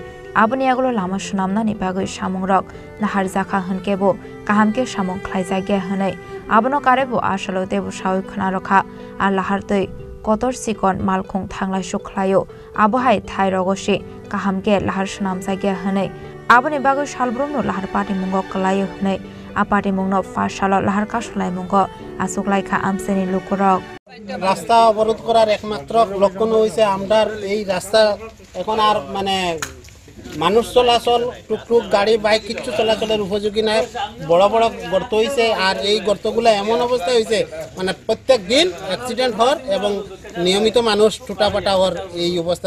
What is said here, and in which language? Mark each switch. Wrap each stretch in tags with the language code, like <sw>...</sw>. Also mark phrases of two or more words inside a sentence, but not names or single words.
<trp>aboni agolo lama shunamna ni bagai samungrok lahar jakha hankebo kahamke samung khlai jagya hanai abono karebo ashalo debo shawi khana rokha ar lahar tei kotor sikon malkhung thanglai sukhlayo abohai thai rogoshi kahamke lahar shunam jagya hanai aboni bagai salbrumno lahar patimungo klayo hanai apati mungno fashalo lahar kashlai mungo asuklaika amseni lukurok</trp> <syl>রাস্তা অবরোধ করার একমাত্র লক্ষণ হইছে আমরার এই রাস্তা এখন আর মানে মানুষ চলাচল টুকটুক গাড়ি বাইক কিছু চলাচলের উপযোগী নাই বড় বড় গর্ত হইছে আর এই গর্তগুলো এমন অবস্থা হইছে মানে প্রত্যেক দিন অ্যাক্সিডেন্ট হওয়ার এবং নিয়মিত মানুষ টুটাপাটা হওয়ার এই অবস্থায়</syl>